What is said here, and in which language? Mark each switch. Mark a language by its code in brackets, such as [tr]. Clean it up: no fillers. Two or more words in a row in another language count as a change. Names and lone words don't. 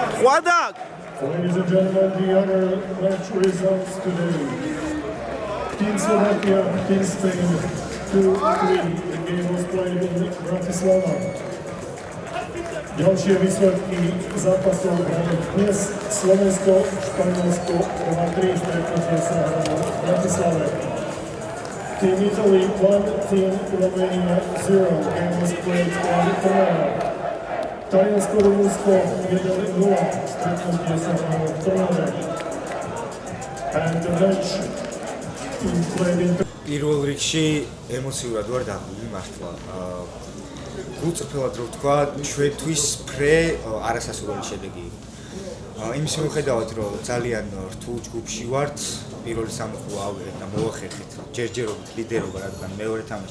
[en] Guadak! Ladies and gentlemen, the other match results today. Team Slovakia, Team Spain, 2-3. The game was played in Bratislava. [sk] Ďalšie výsledky zápasov dnes Slovensko, Španielsko 2-3 stretnutie sa hralo v Bratislave. [en] Team Italy 1, Team Romania 0. Game was played in Trnava. [sk] Taliansko, Rumunsko 1-0 stretnutie sa hralo v Trnave. [en] And the match played in [ka] პირველ რიგში ემოციურად ვარ დაღლილი მართლა. გულწრფელად რო ვთქვა, ჩვენთვის ფრე არასასურველი შედეგი იყო. იმის მიუხედავად, რომ ძალიან რთულ ჯგუფში ვართ, პირველი სამოხმო ავიღეთ და მოვახერხეთ ჯერჯერობით ლიდერობა, რადგან მეორე თამაში